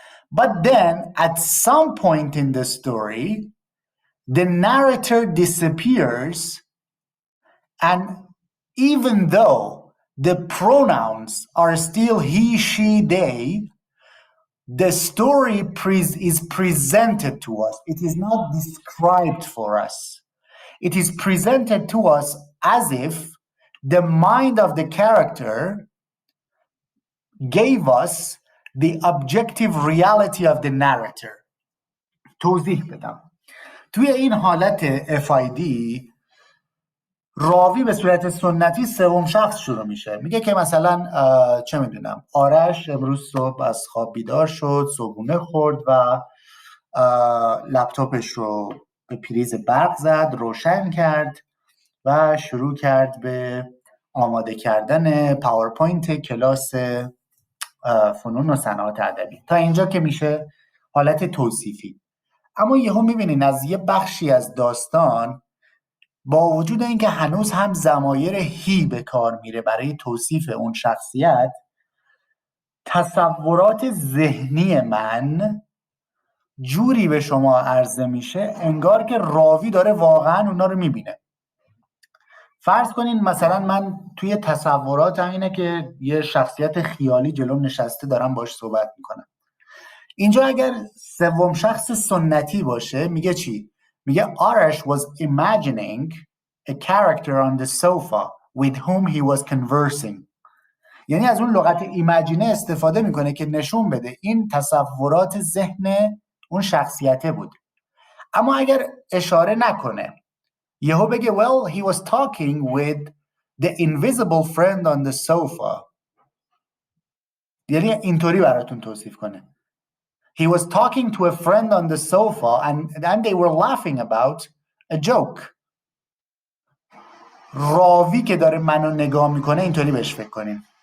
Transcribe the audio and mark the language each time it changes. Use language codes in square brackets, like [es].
[en] But then, at some point in the story, the narrator disappears, and even though the pronouns are still he, she, they, the story is presented to us. It is not described for us. It is presented to us as if the mind of the character gave us the objective reality of the narrator. [fa] توضیح بدم. توی این حالت FID راوی به صورت سنتی سوم شخص شروع میشه، میگه که مثلا چه میدونم آرش امروز صبح از خواب بیدار شد، صبحونه خورد و لپتاپش رو به پریز برق زد، روشن کرد و شروع کرد به آماده کردن پاورپوینت کلاس فنون و صنعات ادبی. تا اینجا که میشه حالت توصیفی. اما یهو میبینین از یه بخشی از داستان با وجود اینکه هنوز هم ضمایر هی به کار میره برای توصیف اون شخصیت، تصورات ذهنی من جوری به شما عرضه میشه انگار که راوی داره واقعا اونا رو میبینه. فرض کنین مثلا من توی تصوراتم اینه که یه شخصیت خیالی جلوم نشسته دارم باش صحبت میکنم. اینجا اگر سوم شخص سنتی باشه میگه چی؟ میگه [en] Arash was imagining a character on the sofa with whom he was conversing. [fa] یعنی از اون لغت ایمجینه استفاده میکنه که نشون بده این تصورات ذهن اون شخصیته بود. اما اگر اشاره نکنه یهو بگه [en] well he was talking with the invisible friend on the sofa، [fa] یعنی اینطوری براتون توصیف کنه [en] he was talking to a friend on the sofa and they were laughing about a joke. [fa] راوی که داره منو نگاه میکنه اینطوری بهش فکر کنین.